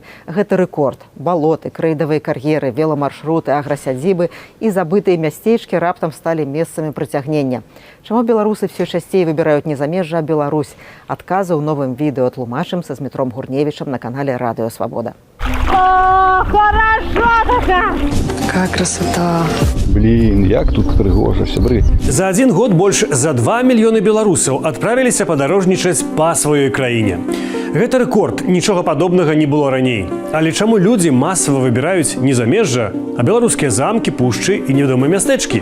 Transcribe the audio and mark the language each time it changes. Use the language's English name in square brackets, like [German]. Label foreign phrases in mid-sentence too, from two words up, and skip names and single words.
[Belarusian] Гэта рэкорд. Балоты, крэйдавыя кар'еры, веламаршруты, аграсядзібы і забытыя мястэчкі раптам сталі месцамі прыцягнення. Чаму беларусы все часцей выбіраюць не замежжа, а Беларусь? Адказы ў новым відэо тлумачым са Змітром Гурневічам на канале Радыё Свабода. [Russian] О, хорошо-то! Какая красота! Блин, [Belarusian] як тут прыгожа, сябры. [Russian] За один год [Belarusian] больш за 2 мільёны беларусаў адправіліся падарожнічаць па сваёй краіне. Гэта рэкорд, нічога падобнага не было раней. Але чаму людзі масава выбіраюць не замежжа, а беларускія замкі, пушчы і невядомыя мястэчкі?